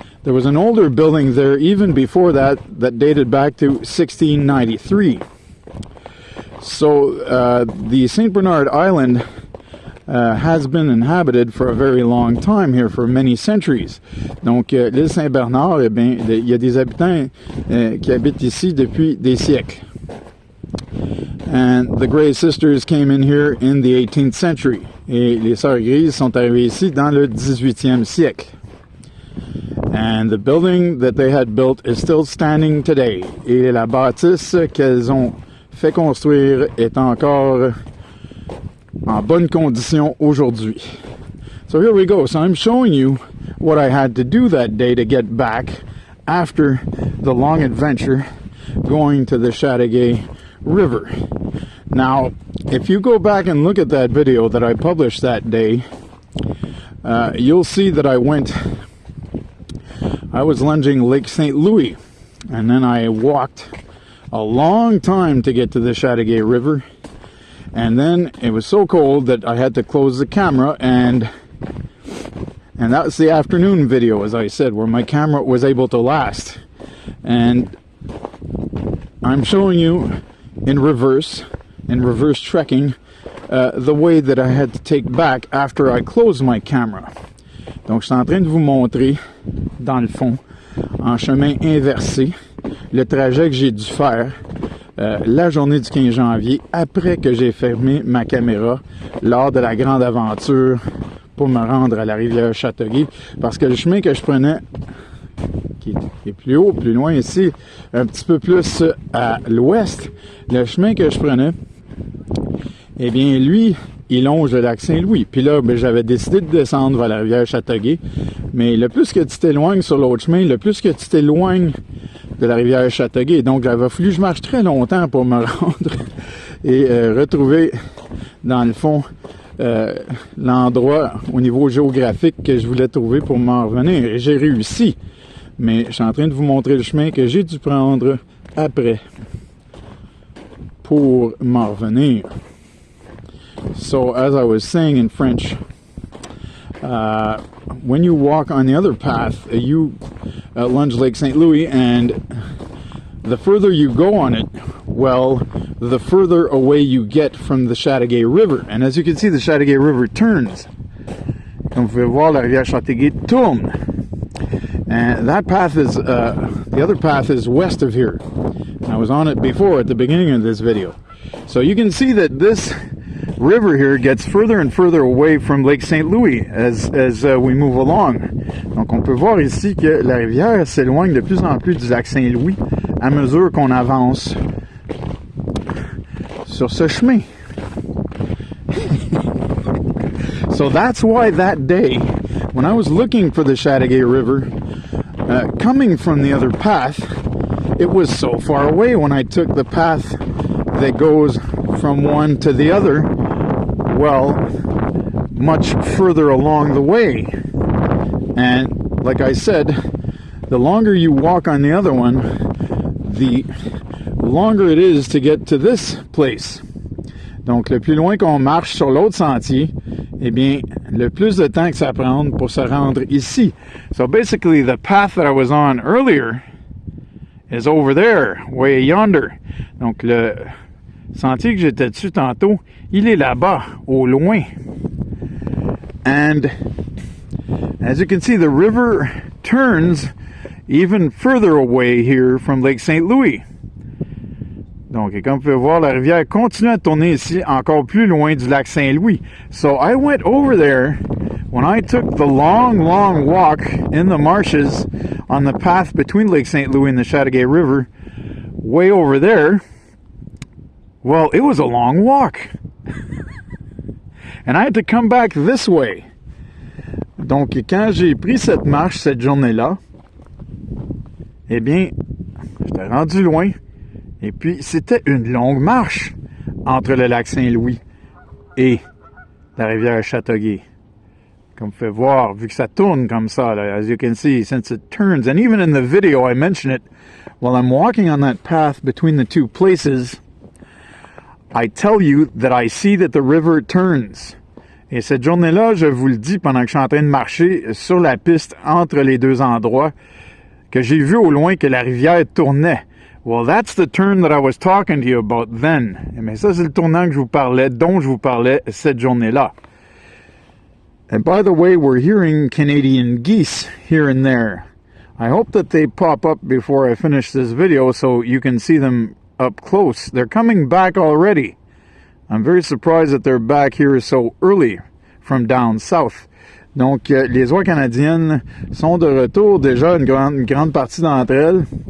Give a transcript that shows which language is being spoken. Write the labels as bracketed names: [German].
[English] There was an older building there even before that dated back to 1693. So the St. Bernard Island has been inhabited for a very long time here, for many centuries. [French] Donc l'île Saint-Bernard, eh bien, il y a des habitants qui habitent ici depuis des siècles. [English] And the Grey Sisters came in here in the 18th century. [French] Et les Sœurs Grises sont arrivées ici dans le 18e siècle. [English] And the building that they had built is still standing today. [French] Et la bâtisse qu'elles ont fait construire est encore en bonne condition aujourd'hui. [English] So here we go. So I'm showing you what I had to do that day to get back after the long adventure going to the Chateauguay River. Now, if you go back and look at that video that I published that day, you'll see that I was lunging Lake St. Louis, and then I walked a long time to get to the Chateauguay River, and then it was so cold that I had to close the camera, and that was the afternoon video, as I said, where my camera was able to last. And I'm showing you in reverse trekking, the way that I had to take back after I closed my camera. [French] Donc, je suis en train de vous montrer, dans le fond, en chemin inversé, le trajet que j'ai dû faire la journée du 15 janvier, après que j'ai fermé ma caméra, lors de la grande aventure pour me rendre à la rivière Chateauguay, parce que le chemin que je prenais, qui est plus haut, plus loin ici, un petit peu plus à l'ouest, le chemin que je prenais, eh bien, lui, il longe le lac Saint-Louis. Puis là, ben, j'avais décidé de descendre vers la rivière Chateauguay. Mais le plus que tu t'éloignes sur l'autre chemin, le plus que tu t'éloignes de la rivière Chateauguay. Donc, il avait fallu que je marche très longtemps pour me rendre et retrouver, dans le fond, l'endroit au niveau géographique que je voulais trouver pour m'en revenir. Et j'ai réussi. Mais je suis en train de vous montrer le chemin que j'ai dû prendre après pour m'en revenir. [English] So, as I was saying in French, when you walk on the other path, you lunge Lake St. Louis, and the further you go on it, well, the further away you get from the Chateauguay River. And as you can see, the Chateauguay River turns. [French] Comme vous pouvez voir, la rivière Chateauguay tourne. [English] And that path is, the other path is west of here. I was on it before at the beginning of this video. So you can see that this river here gets further and further away from Lake St. Louis as we move along. [French] Donc on peut voir ici que la rivière s'éloigne de plus en plus du lac Saint-Louis à mesure qu'on avance sur ce chemin. [English] So that's why that day, when I was looking for the Chateauguay River, coming from the other path, it was so far away when I took the path that goes from one to the other, well, much further along the way. And like I said, the longer you walk on the other one, the longer it is to get to this place. [French] Donc, le plus loin qu'on marche sur l'autre sentier, eh bien, le plus de temps que ça prend pour se rendre ici. [English] So basically, the path that I was on earlier is over there, way yonder. [French] Donc, le sentier que j'étais dessus tantôt, il est là-bas, au loin. [English] And as you can see, the river turns even further away here from Lake St. Louis. [French] Donc, comme vous pouvez voir, la rivière continue à tourner ici, encore plus loin du lac Saint-Louis. [English] So I went over there when I took the long, long walk in the marshes on the path between Lake St. Louis and the Chateauguay River, way over there. Well, it was a long walk. And I had to come back this way. [French] Donc, quand j'ai pris cette marche cette journée-là, eh bien, j'étais rendu loin. Et puis, c'était une longue marche entre le lac Saint-Louis et la rivière Chateauguay. Comme vous pouvez voir, vu que ça tourne comme ça, là, [English] as you can see, since it turns, and even in the video I mention it, while I'm walking on that path between the two places, I tell you that I see that the river turns. [French] Et cette journée-là, je vous le dis, pendant que je suis en train de marcher sur la piste entre les deux endroits, que j'ai vu au loin que la rivière tournait. [English] Well, that's the turn that I was talking to you about then. [French] Mais ça, c'est le tournant que je vous parlais, dont je vous parlais cette journée-là. [English] And by the way, we're hearing Canadian geese here and there. I hope that they pop up before I finish this video so you can see them up close. They're coming back already. I'm very surprised that they're back here so early from down south. [French] Donc, les oies canadiennes sont de retour déjà, une grande partie d'entre elles.